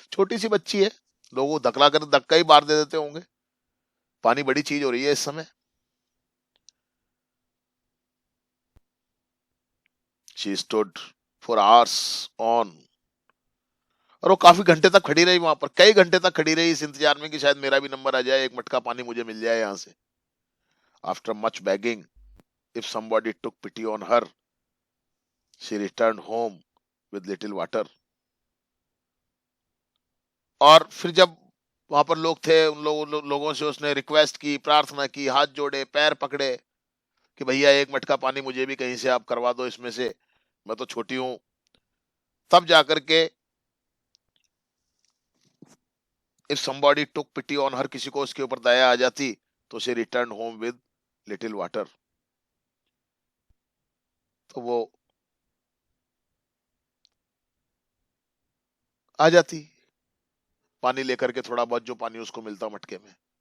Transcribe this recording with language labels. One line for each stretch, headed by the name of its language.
Hindi: छोटी सी बच्ची है, लोगों को धकला कर धक्का ही मार दे देते होंगे, पानी बड़ी चीज हो रही है इस समय।
English: she stood for hours on,
Hindi: और वो काफी घंटे तक खड़ी रही वहां पर, कई घंटे तक खड़ी रही इस इंतजार में कि शायद मेरा भी नंबर आ जाए, एक मटका पानी मुझे मिल जाए यहां से।
English: After much begging, if somebody took pity on her, she returned home with little water.
Hindi: और फिर जब वहां पर लोग थे, उन लोगों से उसने रिक्वेस्ट की, प्रार्थना की, हाथ जोड़े, पैर पकड़े कि भैया एक मटका पानी मुझे भी कहीं से आप करवा दो इसमें से, मैं तो छोटी हूं। तब जाकर के
English: if somebody took pity on her,
Hindi: किसी को उसके ऊपर दया आ जाती, तो
English: she returned home with little water,
Hindi: तो वो आ जाती पानी लेकर के, थोड़ा बहुत जो पानी उसको मिलता मटके में।